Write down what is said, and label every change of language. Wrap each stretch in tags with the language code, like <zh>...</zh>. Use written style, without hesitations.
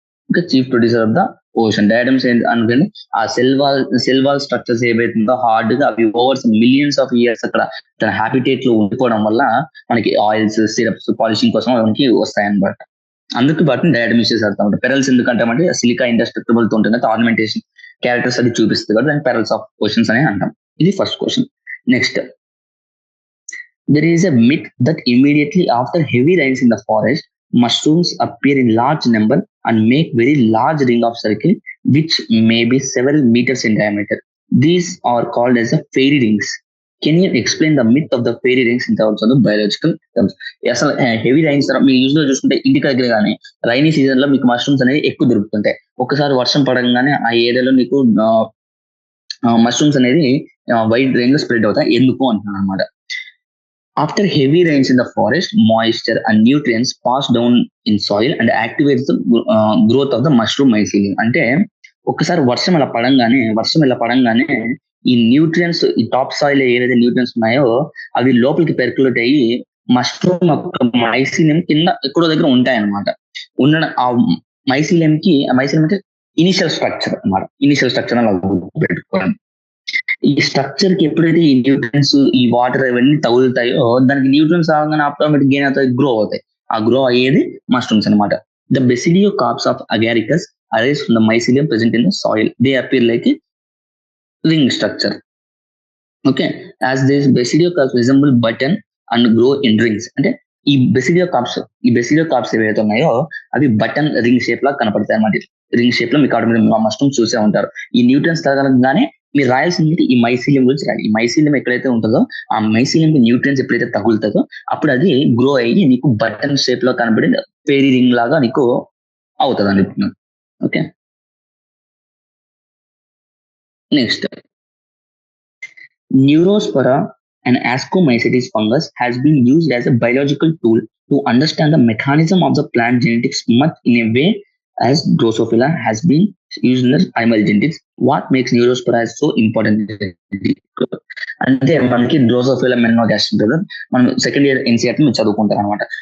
<te>ఇంకా chief producer of the ocean diatoms అనుకోండి. ఆ సెల్ వాల్ స్ట్రక్చర్స్ ఏవైతుందో హార్డ్ గా అవి ఓవర్స్ మిలియన్స్ ఆఫ్ ఇయర్స్ అక్కడ తన హ్యాబిటేట్ లో ఉండిపోవడం వల్ల మనకి ఆయిల్స్, సిరప్స్, పాలిషింగ్ కోసం మనకి వస్తాయి అనమాట. అందుకు వాటిని డయాటమిసిస్ అర్థం. పెరల్స్ ఎందుకంటే అంటే సిలికా ఇండస్ట్రక్టబుల్ తో ఉంటుంది, ఆర్నమెంటేషన్ క్యారెక్టర్స్ అది చూపిస్తుంది కదా, దాని పెరల్స్ ఆఫ్ ఓషన్స్ అని అంటాం. ఇది first question.</te> <en>Next, there is a myth that immediately after heavy rains in the forest, mushrooms appear in large number and make very large ring of circle which may be several meters in diameter. These are called as the fairy rings. Can you explain the myth of the fairy rings in terms of the biological terms?</en> <te>అసలు heavy rains మీరు use లో చూసుకుంటే ఇంటికి దగ్గర కానీ rainy season లో మీకు mushrooms అనేది ఎక్కువ దొరుకుతుంటాయి. ఒకసారి వర్షం పడగానే ఆ ఏరియాలో మీకు మష్రూమ్స్ అనేది వైడ్ రేంజ్ లో స్ప్రెడ్ అవుతాయి. ఎందుకు అంటున్నాను అనమాట.</te> <en>After heavy rains in the forest, moisture and nutrients pass down in soil and activates the growth of the mushroom mycelium.</en> <te>అంటే ఒకసారి వర్షం ఇలా పడంగానే ఈ న్యూట్రియన్స్, ఈ టాప్ సాయిల్ ఏవైతే న్యూట్రియన్స్ ఉన్నాయో అవి లోపలికి పెర్కులేట్ అయ్యి మష్రూమ్ మైసీలియం కింద ఎక్కడో దగ్గర ఉంటాయి అనమాట. ఉన్న ఆ మైసీలియం అంటే ఇనిషియల్ స్ట్రక్చర్ అనమాట. ఇనిషియల్ స్ట్రక్చర్ అలా పెట్టుకోవాలి. ఈ స్ట్రక్చర్ కి ఎప్పుడైతే ఈ న్యూట్రియన్స్, ఈ వాటర్ ఇవన్నీ తగులుతాయో దానికి న్యూట్రియన్స్ రాగానే ఆటోమేటిక్ గెయిన్ అవుతాయి, గ్రో అవుతాయి. ఆ గ్రో అయ్యేది మష్రూమ్స్ అనమాట.</te> <en>The basidiocarps of Agaricus arise from the mycelium present in the soil. They appear like ring structure. Okay, as this basidiocarps resemble button and grow in rings.</en> <te>అంటే ఈ బెసిడియో corps ఏవైతే ఉన్నాయో అవి button ring shape లా కనపడతాయి అన్నమాట. Ring shape లో మీకు automatic mushroom చూసే ఉంటారు. ఈ న్యూట్రియన్స్ తగలగానే మీరు రాయాల్సింది ఈ మైసీలియం గురించి రాయాలి. ఈ మైసీలియం ఎక్కడైతే ఉంటుందో ఆ మైసీలియం న్యూట్రియన్స్ ఎప్పుడైతే తగులుతుందో అప్పుడు అది గ్రో అయ్యి నీకు బటన్ షేప్ లో కనబడి ఫెయిరీ రింగ్ లాగా నీకు అవుతుంది అని చెప్తున్నాను.</te> <en>Okay, next, Neurospora and Ascomycetes fungus has been used as a biological tool to understand the mechanism of the plant genetics much in a way as Drosophila has been used in the animal genetics. What makes Neurospora so important?</en> <te>అంటే మనకి drosophila మెనోగాస్ట్రిక్ కదా, మనం second year NCERT మీరు చదువుకుంటారు అనమాట.</te>